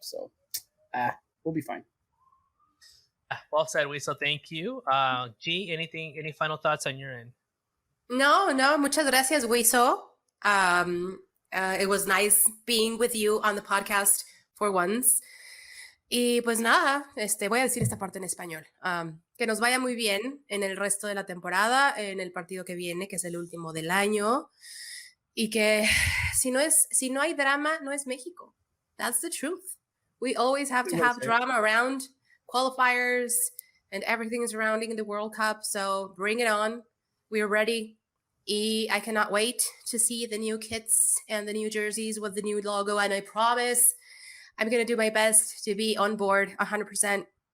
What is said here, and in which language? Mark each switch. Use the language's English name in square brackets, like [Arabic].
[English] So, we'll be fine. Well said, Wiso. Thank you. G, any final thoughts on your end? [Spanish] No. Muchas gracias, Wiso. [English] It was nice being with you on the podcast for once. [Spanish] Y pues nada, voy a decir esta parte en español. Que nos vaya muy bien en el resto de la temporada, en el partido que viene, que es el último del año. Y que si no hay drama, no es México. [English] That's the truth. We always have to have drama around qualifiers and everything surrounding the World Cup. So bring it on. We're ready. Y I cannot wait to see the new kits and the new jerseys with the new logo. And I promise I'm going to do my best to be on board 100%.